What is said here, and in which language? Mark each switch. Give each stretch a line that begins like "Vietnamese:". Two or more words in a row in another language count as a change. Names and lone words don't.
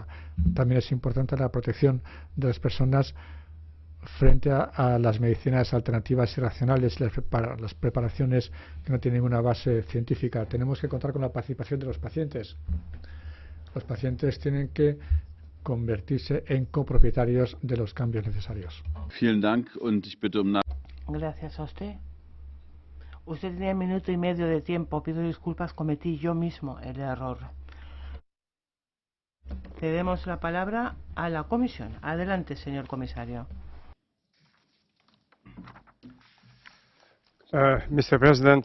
Spanish: También es importante la protección de las personas frente a las medicinas alternativas y racionales, las preparaciones que no tienen ninguna base científica. Tenemos que contar con la participación de los pacientes. Los pacientes tienen que convertirse en copropietarios de los cambios necesarios.
German: Vielen Dank und ich bitte um
Spanish: Gracias a usted. Usted tenía 1 minuto y medio de tiempo. Pido disculpas, cometí yo mismo el error. Cedemos la palabra a la comisión. Adelante, señor comisario.
English: Mr. President.